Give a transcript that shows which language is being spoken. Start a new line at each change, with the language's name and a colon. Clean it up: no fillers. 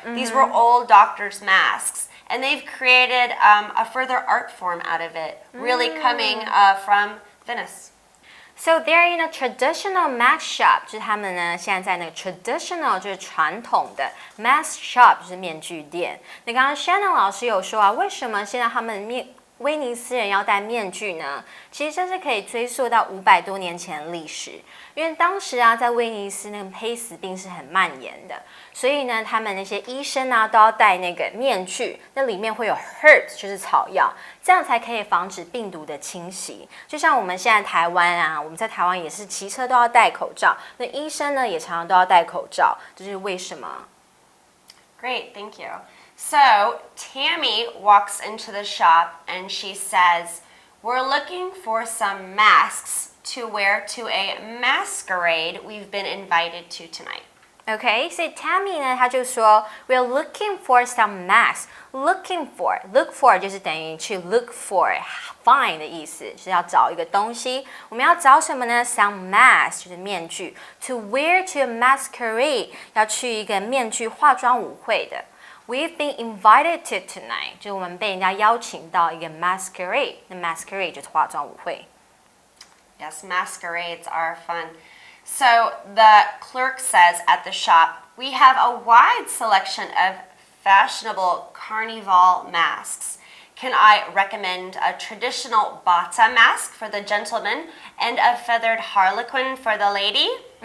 English: These were old doctors' masks. And they've created a further art form out of it, really coming from Venice. So they're in a traditional mask shop，
Chinese: 就是他们呢现在在那个 traditional 就是传统的 mask shop 就是面具店。那刚刚 Shannon 老师有说啊，为什么现在他们威尼斯人要戴面具呢？其实这是可以追溯到500多年前的历史，因为当时啊，在威尼斯那个黑死病是很蔓延的，所以呢，他们那些医生啊都要戴那个面具，那里面会有 herbs 就是草药，这样才可以防止病毒的侵袭。就像我们现在台湾啊，我们在台湾也是骑车都要戴口罩，那医生呢也常常都要戴口罩，这是为什么？
English: Great, thank you. So Tammy walks into the shop and she says, "We're looking for some masks to wear to a masquerade we've been invited to tonight."
Chinese: OK， 所以 Tammy 呢，她就说 ，
English: We're looking for some masks.
Chinese: Looking for，look for 就是等于去 look for，find 的意思，是要找一个东西。我们要找什么呢 ？
English: Some masks
Chinese: 就是面具。
English: To wear to a masquerade
Chinese: 要去一个面具化妆舞会的。
English: We've been invited to tonight，
Chinese: 就是我们被人家邀请到一个 masquerade， 那 masquerade 就是化妆舞会。
English: Yes, masquerades are fun. So the clerk says at the shop, "We have a wide selection of fashionable carnival masks. Can I recommend a traditional bata mask for the gentleman and a feathered harlequin for the lady?"